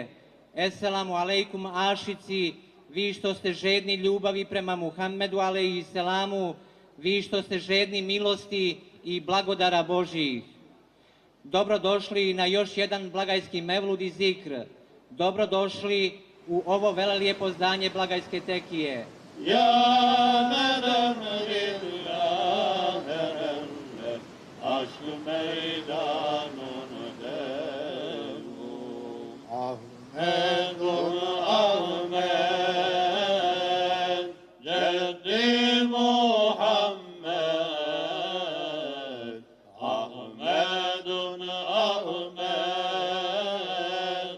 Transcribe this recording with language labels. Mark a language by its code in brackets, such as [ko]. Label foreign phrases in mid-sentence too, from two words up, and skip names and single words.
[ar] السلام عليكم, [bs] ašici, vi što ste žedni ljubavi prema Muhammedu [ar] عليه السلام, [bs] vi što ste žedni milosti i blagodara Božjih. Dobrodošli na još jedan blagajski mevlud i zikr. Dobrodošli u ovo velelijepo zdanje blagajske tekije. [tr] Ja neden lillahi aşk meydanın devu Ahmedun Ahmed Ceddi Muhammed Ahmedun Ahmed